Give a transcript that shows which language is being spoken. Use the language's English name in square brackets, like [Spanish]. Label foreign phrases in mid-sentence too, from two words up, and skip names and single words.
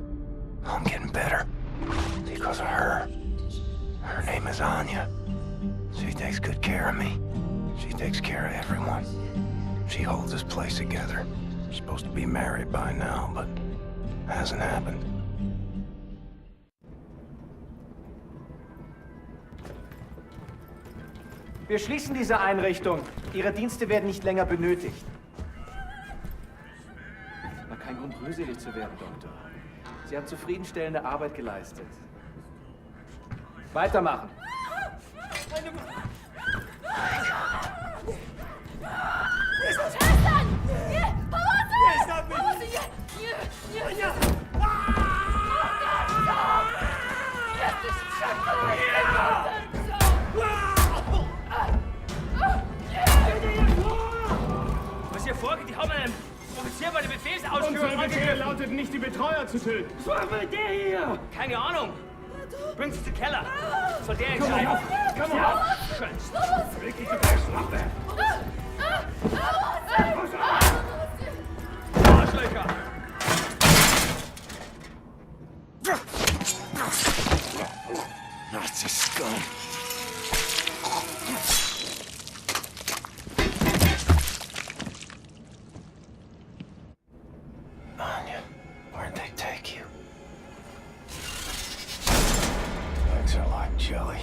[English] I'm getting better. Because of her. Her name is Anya. She takes good care of me. She takes care of everyone. She holds this place together. Supposed to be married by now, but hasn't happened. [German] Wir schließen diese Einrichtung. Ihre Dienste werden nicht länger benötigt. Na, kein Grund, rührselig zu werden, Doktor. Sie haben zufriedenstellende Arbeit geleistet. Weitermachen. [Polish] Przestań! Nie! Pomocy! Nie, stop! Pomocy! Nie! Nie! Nie! Jesteś przeklęty! [German] Was hier vorgeht, die haben einen Offizier bei der Befehlsausführung Unser Befehl lautet nicht, die Betreuer zu töten. Was machen wir mit der hier? Keine Ahnung. Bringt sie zum Keller. Soll der entscheiden. Komm auf! Scheiß! Wirklich, du kannst noch werden! Arschlöcher! [English] Nazi scum. Anya, where'd they take you? Legs are like jelly.